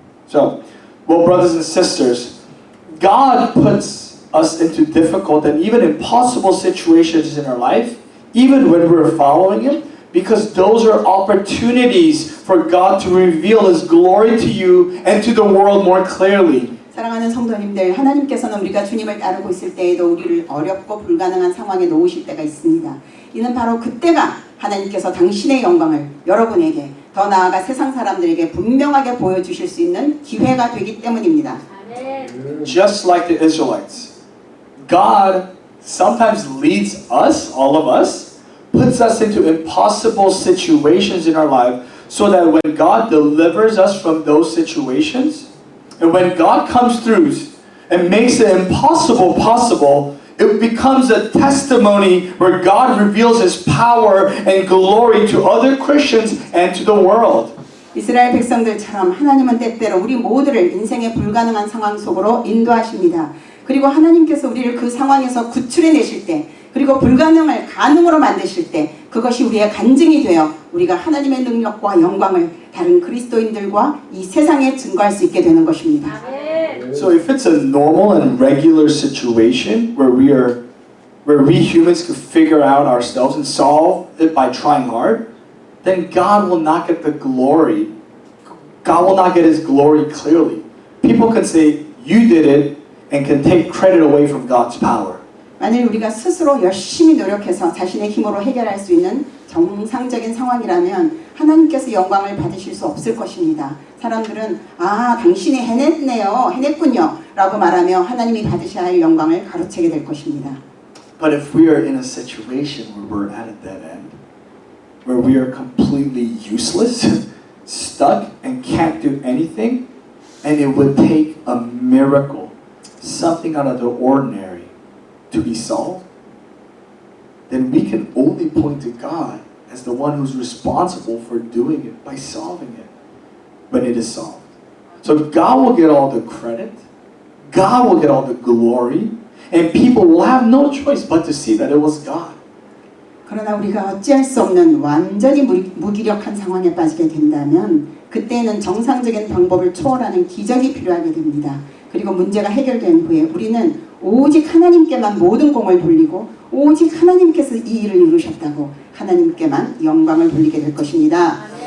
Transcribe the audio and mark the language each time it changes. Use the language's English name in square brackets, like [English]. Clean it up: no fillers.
[English] So, well, brothers and sisters, God puts us into difficult and even impossible situations in our life, even when we're following Him, because those are opportunities for God to reveal His glory to you and to the world more clearly. [Korean] 사랑하는 성도님들, 하나님께서는 우리가 주님을 따르고 있을 때에도 우리를 어렵고 불가능한 상황에 놓으실 때가 있습니다. 이는 바로 그때가 하나님께서 당신의 영광을 여러분에게, 더 나아가 세상 사람들에게 분명하게 보여주실 수 있는 기회가 되기 때문입니다. [English] Just like the Israelites, God sometimes leads us, all of us, puts us into impossible situations in our life so that when God delivers us from those situations, and when God comes through and makes the impossible possible, it becomes a testimony where God reveals His power and glory to other Christians and to the world. [Korean] 이스라엘 백성들처럼 하나님은 때때로 우리 모두를 인생의 불가능한 상황 속으로 인도하십니다. 그리고 하나님께서 우리를 그 상황에서 구출해내실 때, 그리고 불가능을 가능으로 만드실 때, 그것이 우리의 간증이 되어 우리가 하나님의 능력과 영광을 다른 그리스도인들과 이 세상에 증거할 수 있게 되는 것입니다. [English] So if it's a normal and regular situation where we humans could figure out ourselves and solve it by trying hard, then God will not get the glory. God will not get His glory clearly. People can say, you did it, and can take credit away from God's power. [Korean] 만일 우리가 스스로 열심히 노력해서 자신의 힘으로 해결할 수 있는 정상적인 상황이라면 하나님께서 영광을 받으실 수 없을 것입니다. 사람들은 당신이 해냈군요 라고 말하며 하나님이 받으셔야 할 영광을 가로채게 될 것입니다. [English] But if we are in a situation where we're at a dead end, where we are completely useless, stuck, and can't do anything, and it would take a miracle, something out of the ordinary, to be solved, then we can only point to God as the one who's responsible for doing it by solving it when it is solved. So God will get all the credit, God will get all the glory, and people will have no choice but to see that it was God. [Korean] 그러나 우리가 어찌할 수 없는 완전히 무기력한 상황에 빠지게 된다면 그때는 정상적인 방법을 초월하는 기적이 필요하게 됩니다. 그리고 문제가 해결된 후에 우리는 오직 하나님께만 모든 공을 돌리고 오직 하나님께서 이 일을 이루셨다고 하나님께만 영광을 돌리게 될 것입니다.